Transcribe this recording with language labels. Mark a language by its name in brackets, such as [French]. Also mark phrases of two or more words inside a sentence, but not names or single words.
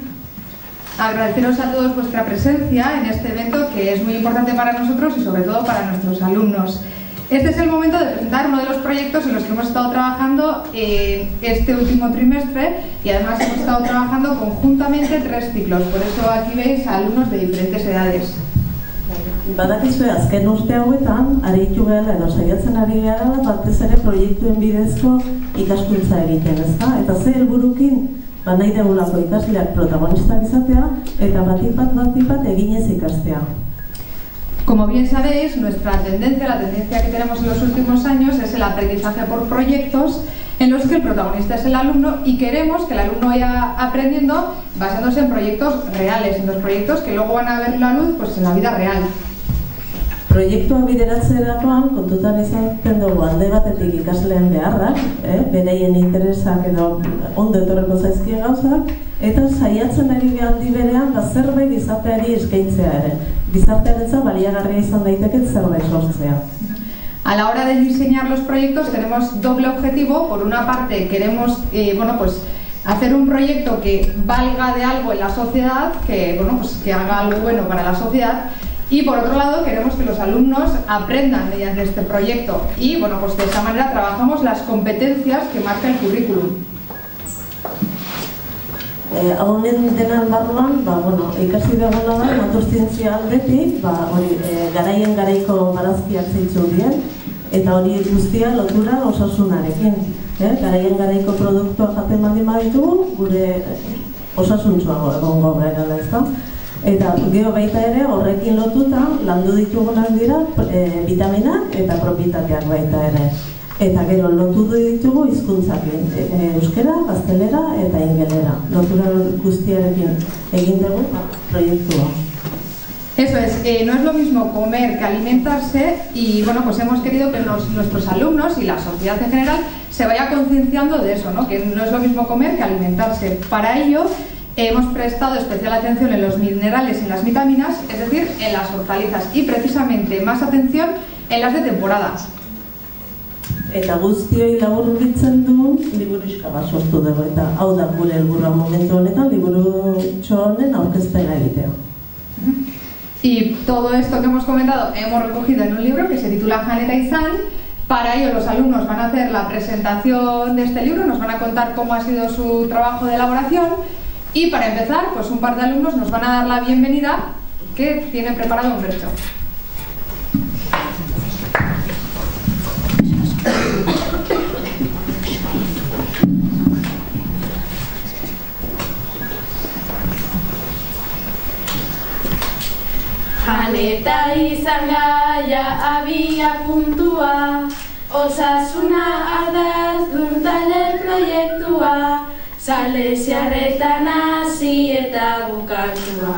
[Spanish] Agradeceros a todos vuestra presencia en este evento que es muy importante para nosotros y sobre todo para nuestros alumnos. Este es el momento de presentar uno de los proyectos en los que hemos estado trabajando este último trimestre y además hemos estado trabajando conjuntamente 3 ciclos, por eso aquí veis a alumnos de diferentes edades. [Basque] Badakizue azken urte hauetan, aritu gela edo saiatzen ari gara batez ere proiektuen bidezko ikaskuntza egiten, ezta? Eta ze helburukin nahi degulako ikasleak protagonistak izatea eta batipat eginez ikastea. [Spanish] Como bien sabéis, nuestra tendencia, la tendencia que tenemos en los últimos años es el aprendizaje por proyectos en los que el protagonista es el alumno y queremos que el alumno vaya aprendiendo basándose en proyectos reales, en los proyectos que luego van a ver la luz pues, en la vida real. [Basque] Proiektua bideratzerakoan kontutan izaten dugu alde batetik ikasleen beharrak, bereien interesak edo ondo etorreko zaizkien gauzak, eta saiatzen ari aldi berean zerbait gizarteari eskaintzea ere. Gizartearentzat baliagarria izan daiteke zerbait sortzea. [Spanish] A la hora de diseñar los proyectos tenemos doble objetivo. Por una parte queremos hacer un proyecto que valga de algo en la sociedad, que haga algo bueno para la sociedad. Y por otro lado queremos que los alumnos aprendan mediante este proyecto y de esa manera trabajamos las competencias que marca el currículum. [Basque] Honen denan barruan, ikasi duguna da, naturzientzia aldetik, garaien garaiko barazkiak zeitzu dien, eta hori guztia lotura osasunarekin. Garaien garaiko produktua jaten baldin baditugu, gure osasuntsuago egongo gara, ezta? Eta gero baita ere horrekin lotuta landu ditugunak dira vitaminak eta propietateak baita ere. Eta gero lotu ditugu hizkuntzak, euskera, gaztelera eta ingelera. Lotura guztiarekin egin dugu proiektua. [Spanish] Eso es, no es lo mismo comer que alimentarse y hemos querido que nuestros alumnos y la sociedad en general se vaya concienciando de eso, ¿no? Que no es lo mismo comer que alimentarse. Para ello hemos prestado especial atención en los minerales y en las vitaminas, es decir, en las hortalizas y precisamente más atención en las de temporada. [Basque] Eta guztioi laburbiltzen du liburuxka bat sortu dugu eta hau da gure helburua momentu honetan liburutxo honen aurkezpena egitea. [Spanish] Y todo esto que hemos comentado hemos recogido en un libro que se titula Janeta Izan, Para ello los alumnos van a hacer la presentación de este libro, nos van a contar cómo ha sido su trabajo de elaboración y para empezar, pues un par de alumnos nos van a dar la bienvenida que tiene preparado Humberto. [Basque] Janeta izan gaia abia puntua, osasuna ardazdun tale proiektua, Salesiarretan hasi eta bukatua.